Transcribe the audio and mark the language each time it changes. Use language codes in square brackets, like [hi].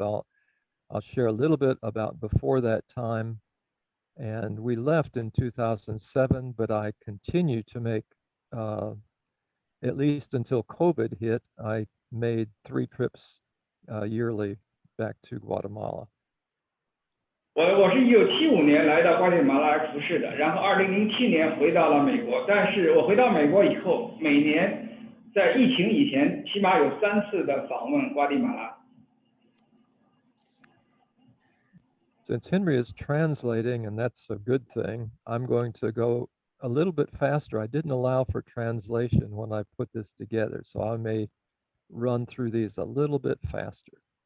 [en] I'll share a little bit about before that time. And we left in 2007, but I continued to make, at least until COVID hit, I made 3 trips yearly back to Guatemala. [zh] 我是1975年来到瓜地马拉服侍的，然后2007年回到了美国。但是我回到美国以后，每年在疫情以前，起码有3次的访问瓜地马拉。 [en] Since Henry is translating, and that's a good thing, I'm going to go a little bit faster. I didn't allow for translation when I put this together, so I may run through these a little bit faster.